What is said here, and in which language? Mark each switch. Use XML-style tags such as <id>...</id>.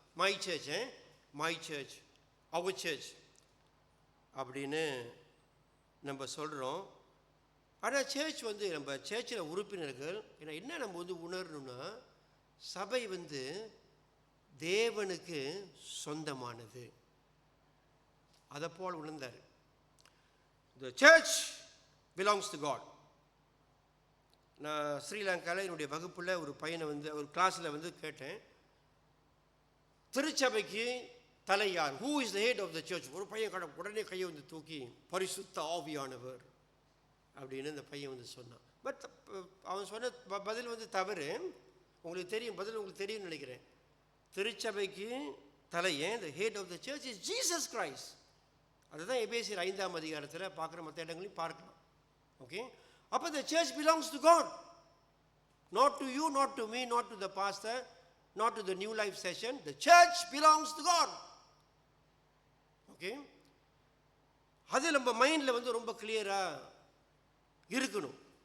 <en>my church our church</en> <ta>அப்படின்னு நம்ம சொல்கிறோம். ஆனால் சர்ச் வந்து நம்ம சர்ச்சில் உறுப்பினர்கள் என்ன நம்ம வந்து உணரணும்னா, சபை வந்து தேவனுக்கு சொந்தமானது. அதை போல் உணர்ந்தார்.</ta> <en>The church belongs to God.</en> <ta>நான் ஸ்ரீலங்காவில் என்னுடைய வகுப்பில் ஒரு பையனை வந்து ஒரு கிளாஸில் வந்து கேட்டேன், திருச்சபைக்கு தலை யார்?</ta> <en>Who is the head of the church?</en> <ta>ஒரு பையன் உடனே கையை வந்து தூக்கி பரிசுத்த ஆவியானவர் அப்படின்னு அந்த பையன் வந்து சொன்னான். பட் அவன் சொன்ன பதில் வந்து தவறு. உங்களுக்கு தெரியும்னு நினைக்கிறேன். திருச்சபைக்கு தலையே,</ta> <en>the head of the church is Jesus Christ.</en> <ta>அதுதான் எபேசியர் 5ஆம் அதிகாரத்தில் பார்க்குற மற்ற இடங்களையும் பார்க்கலாம்.</ta> <en>Okay, அப்போ the church belongs to God, not to you, not to me, not to the pastor, not to the new life session. The church belongs to God.</en> <ta>Okay, அது நம்ம மைண்டில் வந்து ரொம்ப கிளியராக இருக்கணும்.</ta>